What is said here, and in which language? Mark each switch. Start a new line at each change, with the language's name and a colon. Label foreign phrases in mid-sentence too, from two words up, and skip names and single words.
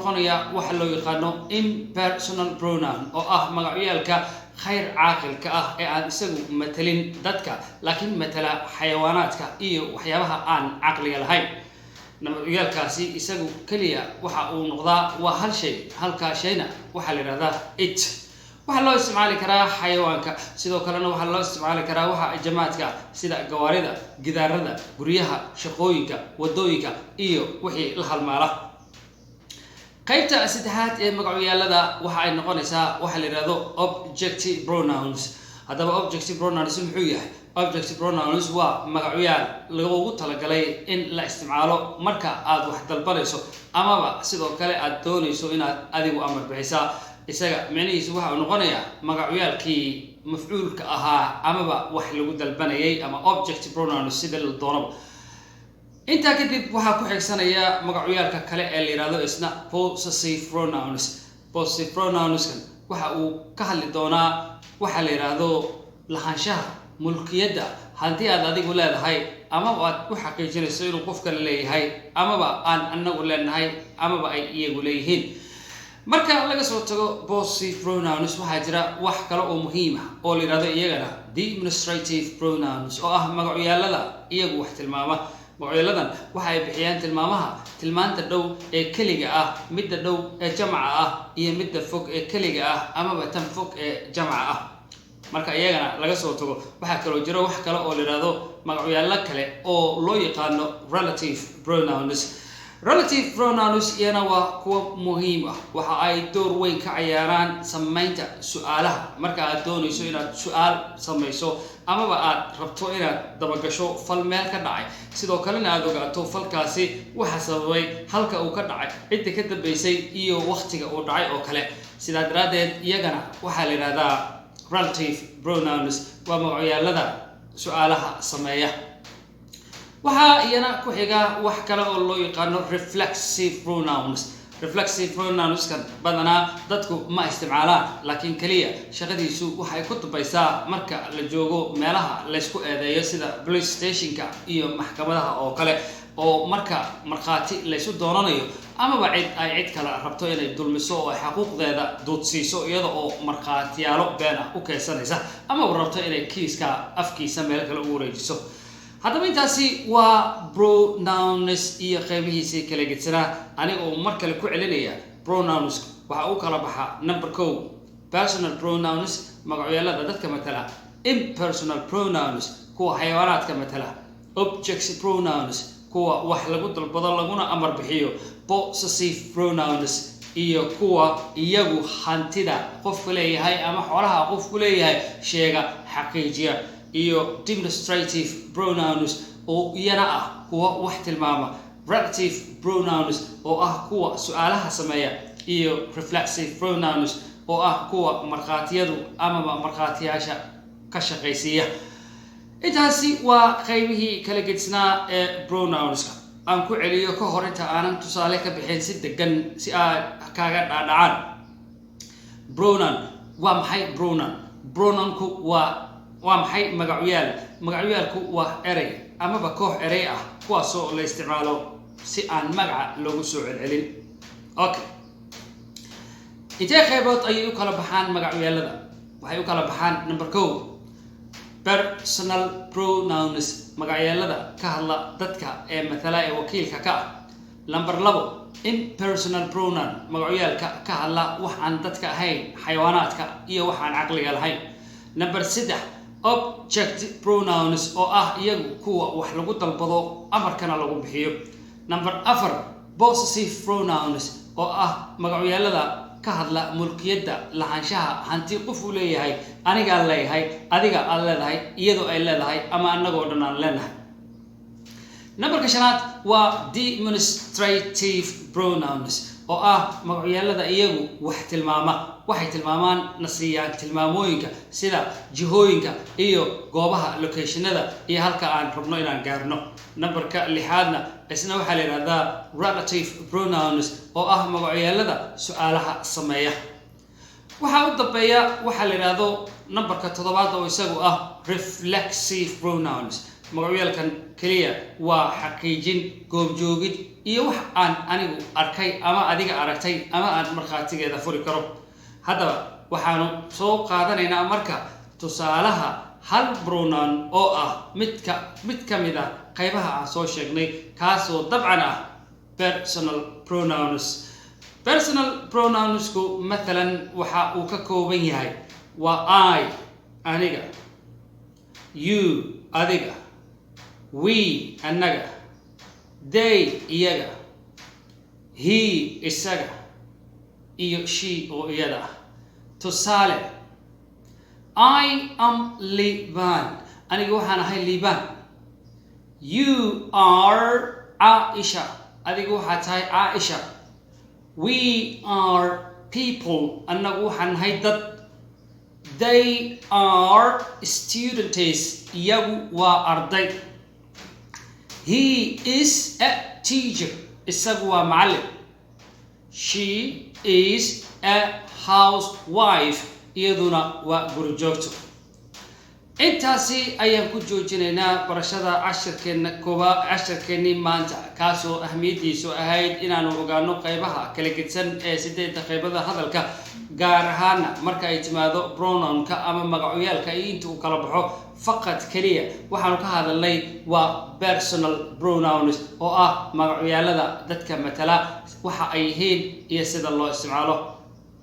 Somali: noqonayaa waxa loo yaqaano
English: impersonal pronoun
Somali: oo ah magacyaalka khayr caaqilka ah ee aan isagu matalin dadka laakiin matala xayawaanaadka iyo waxyaabaha aan caqliga lahayn magacyaalkaasi isagu kaliya waxa uu noqdaa waa hal shay halka shayna waxa la yiraahdaa it waxa loo isticmaali karaa xayawaanka sidoo kalena waxa loo isticmaali karaa waxa jamaadka sida gawaarida gidaarada guryaha shaqooyinka wadooyinka iyo wixii la halmaala qaybta saddexaad ee magacyaalada waxa ay noqonaysaa waxa la yiraahdo
English: objective pronouns
Somali: haddaba
English: objective pronouns
Somali: muxuu yahay
English: objective pronouns
Somali: waa magacyaal lagu talagalay in la isticmaalo marka aad wax dalbanayso amaba sidoo kale aad doonayso inaad adigu amar bixisaa isaga macnihiisu waxa uu noqonayaa magacyaalkii mafcuulka ahaa amaba wax lagu dalbanayay ama
English: objective pronouns
Somali: sida la doono inta kadib waxa ku xigsanaya magacyaalka kale ee la yiraahdo isna
English: possessive pronouns possessive pronouns
Somali: waxa uu ka hadli doonaa waxa la yiraahdo lahaanshaha mulkiyadda haddii aad adigu leedahay ama aad u xaqiijinayso inuu qof kale leeyahay amaba aan anagu leenahay amaba ay iyagu leeyihiin marka laga soo tago
English: possessive pronouns
Somali: waxa jira wax kale oo muhiim ah oo la yiraahdo iyagana
English: demonstrative pronouns
Somali: oo ah magacyaalada iyagu wax tilmaama magacyaladan waxa ay bixiyaan tilmaanta dhow ee kaliga ah midda dhow ee jamca ah iyo midda fog ee kaliga ah amaba tan fog ee jamca ah marka iyagana laga soo tago waxa kale jiro wax kale oo la yiraahdo magacyada kale oo loo yaqaano
English: relative pronouns. Relative pronouns
Somali: yana waa kuwa muhiim ah waxa ay door weyn ka ciyaaraan sameynta su'aalaha marka aad doonayso inaad su'aal samayso ama aad rabto inaad dabagasho fal meel ka dhacay sidoo kalena aad ogaato falkaasi waxa sababay halka uu ka dhacay cidda ka dambeysay iyo waqtiga uu dhacay oo kale sidaa daraadeed iyagana waxa la yiraahdaa
English: relative pronouns
Somali: waa magacyada su'aalaha sameeya. waxa iyana ku xiga wax kale oo loo yaqaano
English: reflexive pronouns. Reflexive pronouns
Somali: kan badanaa dadku ma isticmaalaan laakiin kaliya shaqadiisu waxay ku tabaysaa marka la joogo meelaha la isku eedeeyo sida
English: police stationka
Somali: iyo maxkamadaha oo kale oo marka markhaati la isu doonanayo ama cid kale rabto inay dulmiso oo xuquuqdeeda doodsiiso iyada oo markhaatiyaalo been ah u keensanaysa ama rabto inay kiiska afkiisa meel kale u wareejiso. haddaba intaasi waa pronouns iyo qaybihiisa kala gedsanaa aniga oo mar kale ku celinaya pronouns waxa uu kala baxaa number 1
English: personal pronouns
Somali: magacyada dadka matala,
English: impersonal pronouns
Somali: kuwa xayawaanaadka matala,
English: object pronouns
Somali: kuwa wax lagu dalbado laguna amar bixiyo,
English: possessive pronouns
Somali: iyo kuwa iyagu hantida qofku leeyahay ama xoolaha qofku leeyahay sheega xaqiijiya, iyo
English: demonstrative pronouns
Somali: oo iyana ah kuwa wax tilmaama,
English: relative pronouns
Somali: oo ah kuwa su'aalaha sameeya, iyo
English: reflexive pronouns
Somali: oo ah kuwa markhaatiyadu ama markhaatiyaasha ka shaqaysiiya. intaasi waa qaybihii kala gedsanaa ee pronouns aan ku celiyo ka hor inta aanan tusaale ka bixin si degan si aad kaaga dhaadhacaan. pronoun waa maxay? pronounku waa maxay? magacyaalku waa erey ama koox erey ah kuwaasoo la isticmaalo si aan magaca loogu soo celcelin. okay, intee qaybood ayay u kala baxaan magacyada? waxay u kala baxaan number 1
English: personal pronouns
Somali: magacyada ka hadla dadka ee matala ee wakiilka ka ah. number 2
English: impersonal pronoun
Somali: magacyaalka ka hadla wax aan dadka ahayn xayawaanaadka iyo wax aan caqliga lahayn. number 3
English: object pronouns
Somali: oo ah iyagu kuwa wax lagu dalbado amarkana lagu bixiyo. number 4
English: possessive pronouns
Somali: oo ah magacyada ka hadla mulkiyada lahaanshaha hanti qof uu leeyahay, aniga leeyahay, adiga aad leedahay, iyadoo ay leedahay ama anagoo dhan aan leenahay. number 5 waa
English: demonstrative pronouns
Somali: oo ah magacyada iyagu wax tilmaama, waxay tilmaamaan nasiyaan tilmaamooyinka sida jihooyinka iyo goobaha locationada iyo halka aan rabno inaan gaarno. numberka 6na isna waxa la yiraahdaa
English: relative pronouns
Somali: oo ah magacyada su'aalaha sameeya. waxa u dambeeya waxa la yiraahdo numberka 7 oo isagu ah
English: reflexive pronouns.
Somali: magacyaalkan kaliya waa xaqiijin, goobjoogid iyo wax aan anigu arkay ama adiga aragtay ama aan markhaatigeeda furi karo. haddaba waxaanu soo qaadanaynaa marka tusaalaha hal pronoun oo ah mid ka mid ah qaybaha aan soo sheegnay kaasoo dabcan ah personal pronouns.
English: personal pronounsku
Somali: mathalan waxa uu ka kooban yahay waa I aniga, you adiga, we annaga, they iyaga, he isaga, iyo she oo iyada ah. tusaale,
English: I am Liban
Somali: aniga waxaan ahay Liban.
English: you are Aisha
Somali: adiga waxaad tahay Aisha.
English: we are people
Somali: annagu waxaan nahay dad.
English: they are students
Somali: iyagu waa arday.
English: he is a teacher
Somali: isagu waa macallin.
English: she is a housewife
Somali: iyaduna waa guri joogto. intaasi ayaan ku joojinaynaa barashada casharkeennii maanta kaasoo ahmiyadiisu ahayd inaanu ogaano qaybaha kala gedsan ee 8 qaybada hadalka, gaar ahaana marka ay timaado pronounka ama magacyaalka iyo inta uu kala baxo faqad kaliya waxaanu ka hadalnay waa
English: personal pronouns
Somali: oo ah magacyada dadka matala waxa ay yihiin iyo sida loo isticmaalo.